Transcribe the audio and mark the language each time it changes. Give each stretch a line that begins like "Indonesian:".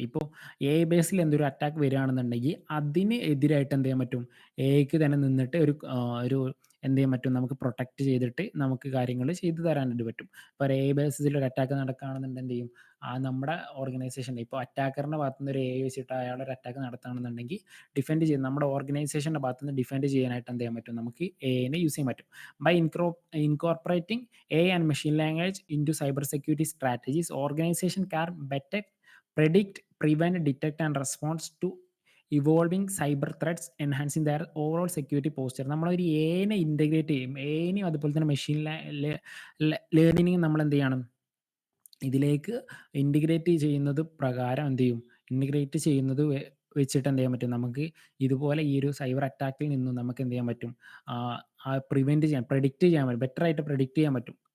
Malayalam: ഇപ്പോൾ എഐ ബേസിൽ എന്തൊരു അറ്റാക്ക് വരികയാണെന്നുണ്ടെങ്കിൽ അതിന് എതിരായിട്ട് എന്ത് ചെയ്യാൻ പറ്റും എഐക്ക് തന്നെ നിന്നിട്ട് ഒരു എന്ത് ചെയ്യാൻ പറ്റും നമുക്ക് പ്രൊട്ടക്റ്റ് ചെയ്തിട്ട് നമുക്ക് കാര്യങ്ങൾ ചെയ്തു തരാനായിട്ട് പറ്റും. ഇപ്പോൾ എഐ ബേസിൽ ഒരു അറ്റാക്ക് നടക്കുകയാണെന്നുണ്ടെങ്കിൽ എന്ത് ചെയ്യും നമ്മുടെ ഓർഗനൈസേഷൻ്റെ ഇപ്പോൾ അറ്റാക്കറിൻ്റെ ഭാഗത്തു നിന്ന് ഒരു എഐ വെച്ചിട്ട് അയാൾ ഒരു അറ്റാക്ക് നടത്തുകയാണെന്നുണ്ടെങ്കിൽ ഡിഫെൻഡ് ചെയ്യും നമ്മുടെ ഓർഗനൈസേഷൻ്റെ ഭാഗത്തു നിന്ന് ഡിഫെൻഡ് ചെയ്യാനായിട്ട് എന്ത് ചെയ്യാൻ പറ്റും നമുക്ക് എഐനെ യൂസ് ചെയ്യാൻ പറ്റും.
English: By incorporating AI and machine language into cybersecurity strategies, organization can better predict, prevent, detect, and respond to evolving cyber threats, enhancing their overall security posture.
Malayalam: നമ്മളൊരു എഐനെ ഇൻ്റഗ്രേറ്റ് ചെയ്യും. എഐനെയും അതുപോലെ തന്നെ മെഷീൻ ലേണിംഗും നമ്മൾ എന്ത് ചെയ്യണം ഇതിലേക്ക് ഇൻ്റഗ്രേറ്റ് ചെയ്യുന്നത് പ്രകാരം എന്ത് ചെയ്യും ഇൻ്റഗ്രേറ്റ് ചെയ്യുന്നത് വെച്ചിട്ട് എന്ത് ചെയ്യാൻ പറ്റും നമുക്ക് ഇതുപോലെ ഈ ഒരു സൈബർ അറ്റാക്കിൽ നിന്നും നമുക്ക് എന്ത് ചെയ്യാൻ പറ്റും പ്രിവെൻറ്റ് ചെയ്യാൻ പ്രെഡിക്റ്റ് ചെയ്യാൻ പറ്റും ബെറ്റർ ആയിട്ട് പ്രെഡിക്റ്റ് ചെയ്യാൻ പറ്റും.